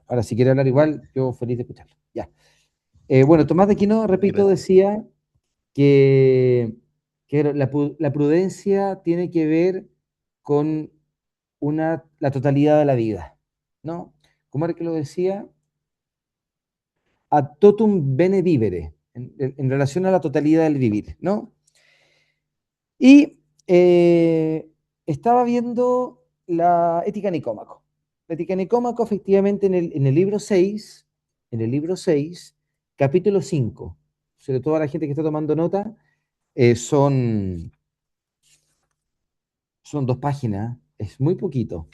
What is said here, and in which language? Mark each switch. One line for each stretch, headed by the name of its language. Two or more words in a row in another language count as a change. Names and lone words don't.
Spanish: Ahora, si quiere hablar igual, yo feliz de escucharlo. Ya. Bueno, Tomás de Aquino, repito, Gracias. decía que, la prudencia tiene que ver con la totalidad de la vida, ¿no? ¿Cómo era que lo decía?
Latin: Ad totum bene vivere,
Spanish: en relación a la totalidad del vivir, ¿no? Y estaba viendo la Ética Nicómaco. La Ética Nicómaco, efectivamente, en el libro 6, capítulo 5, sobre todo a la gente que está tomando nota, eh, son, son 2 páginas, es muy poquito.